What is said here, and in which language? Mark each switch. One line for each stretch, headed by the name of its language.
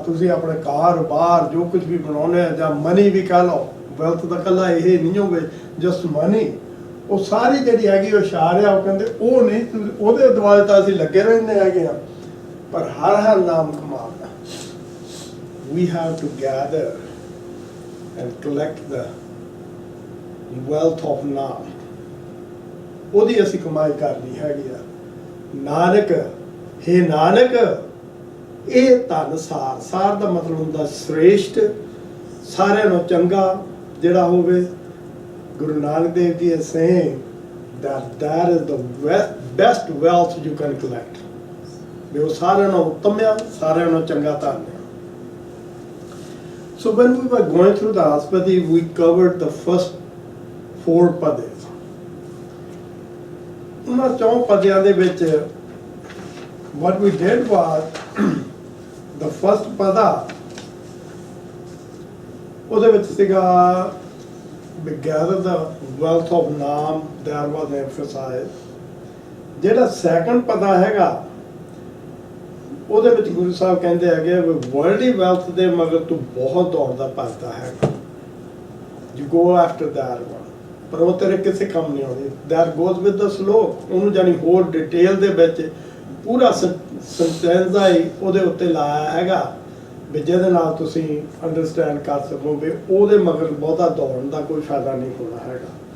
Punjabi: ਤੁਸੀਂ ਆਪਣੇ ਕਾਰੋਬਾਰ ਜੋ ਕੁਝ ਵੀ ਬਣਾਉਣੇ ਆ, ਜਾਂ ਮਨੀ ਵੀ ਕਹਿ ਲਓ, ਵੈਲਥ ਦਾ ਇਕੱਲਾ ਇਹ ਨਹੀਂ ਹੋਵੇ ਜਸਟ ਮਨੀ, ਉਹ ਸਾਰੀ ਜਿਹੜੀ ਹੈਗੀ ਉਹ ਇਸ਼ਾਰੇ ਆ, ਉਹ ਕਹਿੰਦੇ ਉਹ ਨਹੀਂ, ਉਹਦੇ ਦੁਆਲੇ ਤਾਂ ਅਸੀਂ ਲੱਗੇ ਰਹਿੰਦੇ ਹੈਗੇ ਆ, ਪਰ ਹਰ ਹਰ ਨਾਮ ਕਮਾਉਣਾ।
English: We have to gather and collect the wealth of ਨਾਮ,
Punjabi: ਉਹਦੀ ਅਸੀਂ ਕਮਾਈ ਕਰਨੀ ਹੈਗੀ ਆ। ਨਾਨਕ, ਹੇ ਨਾਨਕ, ਇਹ ਧਨ ਸਾਰ, ਸਾਰ ਦਾ ਮਤਲਬ ਹੁੰਦਾ ਸ੍ਰੇਸ਼ਟ, ਸਾਰਿਆਂ ਨੂੰ ਚੰਗਾ ਜਿਹੜਾ ਹੋਵੇ। Guru Nanak Dev ji
English: is saying that is the best wealth you can collect,
Punjabi: ਵੀ ਉਹ ਸਾਰਿਆਂ ਨੂੰ ਉੱਤਮ ਆ, ਸਾਰਿਆਂ ਨੂੰ ਚੰਗਾ ਧਨ ਆ।
English: So when we were going through the Ashpadi, we covered the first 4 ਪਦੇ।
Punjabi: ਉਹਨਾਂ 4 ਪਦਿਆਂ ਦੇ ਵਿੱਚ
English: what we did was the first pada,
Punjabi: ਉਹਦੇ ਵਿੱਚ ਸੀਗਾ
English: we gather the wealth of naam, that was emphasized.
Punjabi: ਜਿਹੜਾ second pada ਹੈਗਾ, ਉਹਦੇ ਵਿੱਚ ਗੁਰੂ ਸਾਹਿਬ ਕਹਿੰਦੇ ਹੈਗੇ ਵੀ worldly wealth ਦੇ ਮਗਰ ਤੂੰ ਬਹੁਤ ਦੌੜਦਾ ਭੱਜਦਾ ਹੈਗਾ,
English: you go after that one,
Punjabi: ਪਰ ਉਹ ਤੇਰੇ ਕਿਸੇ ਕੰਮ ਨਹੀਂ ਆਉਂਦੀ।
English: that goes with the slok,
Punjabi: ਉਹਨੂੰ ਜਾਨੀ ਹੋਰ ਡਿਟੇਲ ਦੇ ਵਿੱਚ ਪੂਰਾ ਸੰਟੈਂਸਾ ਹੀ ਉਹਦੇ ਉੱਤੇ ਲਾਇਆ ਹੈਗਾ, ਵੀ ਜਿਹਦੇ ਨਾਲ ਤੁਸੀਂ ਅੰਡਰਸਟੈਂਡ ਕਰ ਸਕੋ ਵੀ ਉਹਦੇ ਮਗਰ ਬਹੁਤਾ ਦੌੜਨ ਦਾ ਕੋਈ ਫਾਇਦਾ ਨਹੀਂ ਹੋਣਾ ਹੈਗਾ।